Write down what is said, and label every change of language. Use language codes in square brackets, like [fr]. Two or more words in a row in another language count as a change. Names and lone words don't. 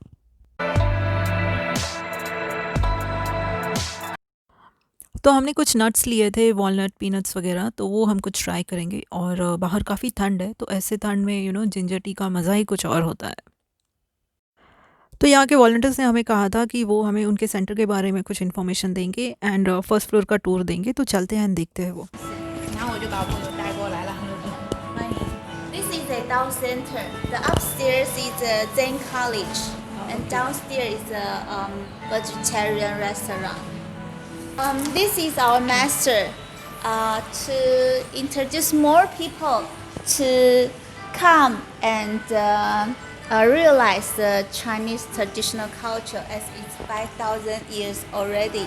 [hi] तो हमने कुछ नट्स लिए थे, वॉलनट, पीनट्स वगैरह, तो वो हम कुछ ट्राई करेंगे। और बाहर काफ़ी ठंड है, तो ऐसे ठंड में [en] ginger tea [hi] का मज़ा ही कुछ और होता है। तो यहाँ के वॉलंटियर्स ने हमें कहा था कि वो हमें उनके सेंटर के बारे में कुछ इन्फॉर्मेशन देंगे [en] and first floor [hi] का टूर देंगे। तो चलते हैं, देखते हैं वो। [zh] 然后我就把我朋友带过来了。 [en] This is a Down Center. The upstairs is a Zen College, and downstairs is a vegetarian restaurant. This is our master to introduce more people to come and realize the Chinese traditional culture, as it's 5,000 years already.